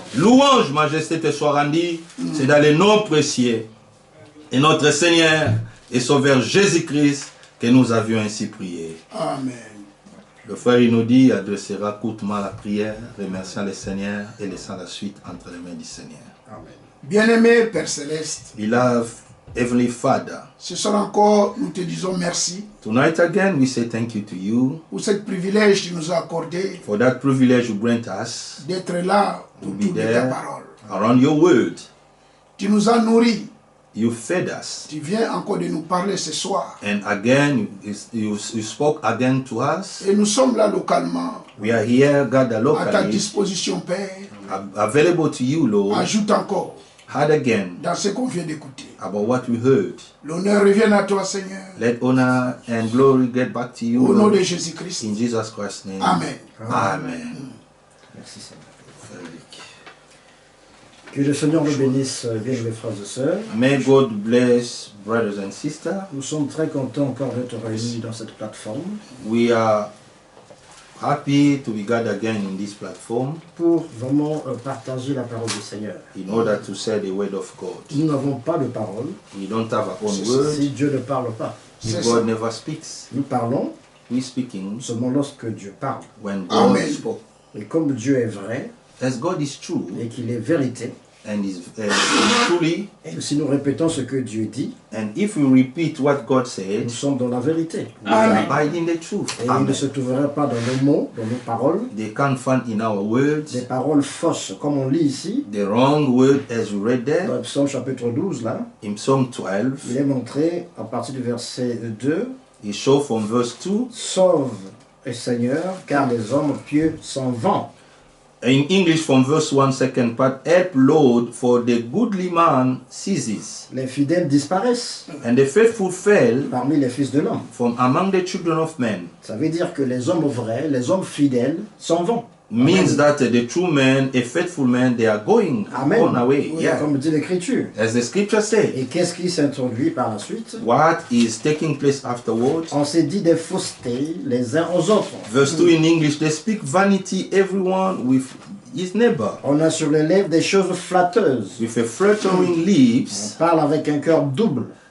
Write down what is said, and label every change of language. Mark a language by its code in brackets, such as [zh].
[fr] Louange, majesté te soit rendue. C'est dans les noms précieux et notre Seigneur et Sauveur Jésus-Christ que nous avions ainsi prié. Amen. Le frère il nous dit, adressera courtement la prière, remerciant le Seigneur et laissant la suite entre les mains du Seigneur. Amen. Bien-aimé Père Céleste, [en] Beloved Heavenly Father, [fr] ce soir encore, nous te disons merci. [en] Tonight again, we say thank you to you [fr] pour ce privilège que tu nous as accordé. [en] For that privilege you grant us [fr] d'être là pour tourner ta parole. [en] Around your word. [fr] Tu nous as nourris. [en] You fed us. [fr] Tu viens encore de nous parler ce soir. [en] And again, you spoke again to us. [fr] Et nous sommes là localement. [en] We are here, gathered locally. [fr] À ta disposition, Père. [en] Available to you, Lord. [fr] Ajoute encore. [en] Add again. [fr] Dans ce qu'on vient d'écouter. [en] About what we heard. [fr] L'honneur revient à toi, Seigneur. [en] Let honor and glory get back to you. [fr] Au nom de Jésus-Christ. [en] In Jesus Christ's name. Amen. Amen. [fr] Merci, Seigneur. Que le Seigneur nous bénisse, bien mes frères et sœurs. [en] May God bless brothers and sisters. [fr] Nous sommes très contents encore d'être réunis dans cette plateforme. [en] We are happy to be gathered again in this platform. [fr] Pour vraiment partager la parole du Seigneur. [en] In order to say the word of God. [fr] Nous n'avons pas de parole. [en] We don't have our own word. [fr] Si Dieu ne parle pas. [en] If God never speaks. [fr] Nous parlons. [en] We speaking. [fr] Seulement lorsque Dieu parle. [en] When God spoke. [fr] Et comme Dieu est vrai. [en] As God is true. [fr] Et qu'il est vérité. [en] And is truly. [fr] Et si nous répétons ce que Dieu dit, [en] and if we repeat what God said, [fr] nous sommes dans la vérité. [en] We abide in the truth. [fr] Et il ne se trouverait pas dans nos mots, dans nos paroles, [en] they can't find in our words, [fr] des paroles fausses, comme on lit ici, [en] the wrong word as we read there, [fr] dans le psaume chapitre 12, là, [en] in Psalm 12, [fr] il est montré à partir du verset 2, [en] he show from verse 2, [fr] sauve, Seigneur, car les hommes pieux s'en vont. [en] In English, from verse 1, second part, help Lord, for the goodly man ceases. [fr] Les fidèles disparaissent. [en] And the faithful fail [fr] parmi les fils de l'homme. [en] From among the children of men. [fr] Ça veut dire que les hommes vrais, les hommes fidèles s'en vont. [en] Means that the true men, a faithful man, they are going on away. [fr] Oui, comme dit l'Écriture. [en] As the scripture says. [fr] Et qu'est-ce qui s'introduit par la suite? [en] What is taking place afterwards? [fr] On s'est dit des faussetés les uns aux autres. [en] Verse 2 in English, they speak vanity everyone with his neighbor. [fr] On a sur les lèvres des choses flatteuses. [en] With a flattering lips. [fr] On parle avec un cœur double.